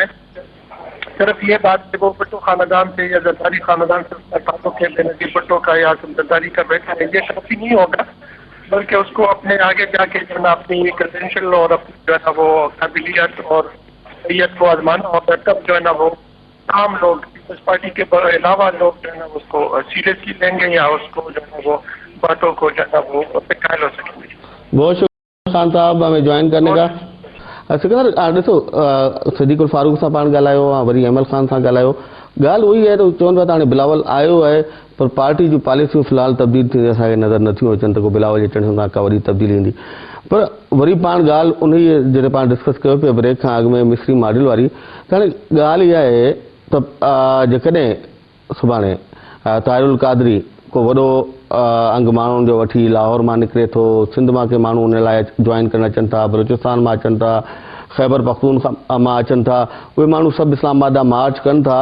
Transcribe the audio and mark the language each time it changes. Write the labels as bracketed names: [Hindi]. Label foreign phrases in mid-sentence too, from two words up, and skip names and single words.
[Urdu] صرف یہ بات کہ وہ بھٹو خاندان سے یا زرداری خاندان سے اس کا تعلق ہے، بے نظیر بھٹو کا یا زرداری کا بیٹا ہے، یہ کافی نہیں ہوگا، بلکہ اس کو اپنے آگے جا کے جو ہے نا اپنی کریڈینشل اور اپنی جو ہے نا وہ قابلیت اور صلاحیت کو آزمانا ہوگا. تب جو ہے نا وہ عام لوگ پیپلز پارٹی کے علاوہ لوگ جو ہے نا اس کو سیریسلی لیں گے یا اس کو جو ہے نا وہ باتوں کو جو ہے نا وہ قائل ہو سکیں گے. بہت شکریہ خان صاحب ہمیں جوائن کرنے کا. [Sindhi] سکندر ॾिसो صدیق الفاروق सां पाण ॻाल्हायो आहे, वरी अहमल ख़ान सां ॻाल्हायो. ॻाल्हि उहो ई आहे त चवनि पिया त हाणे बिलावल आयो आहे पर पार्टी जूं पॉलिसियूं फ़िलहाल तब्दील थींदी असांखे नज़र नथियूं अचनि त को बिलावल जे अचण सां का वॾी तब्दीली ईंदी. पर वरी पाण ॻाल्हि उन ई जॾहिं पाण डिस्कस कयो पिया ब्रेक खां अॻु में मिस्री मॉडल वारी, त हाणे ॻाल्हि इहा आहे त जेकॾहिं सुभाणे ताहिरुल क़ादरी को वॾो अंग माण्हुनि जो वठी लाहौर मां निकिरे थो, सिंध मां के माण्हू उन लाइ जॉइन करणु अचनि था, बलूचिस्तान मां अचनि था, ख़ैबर पख्तूनख्वा मां अचनि था, उहे माण्हू सभु इस्लामाबाद ॾांहुं मार्च कनि था.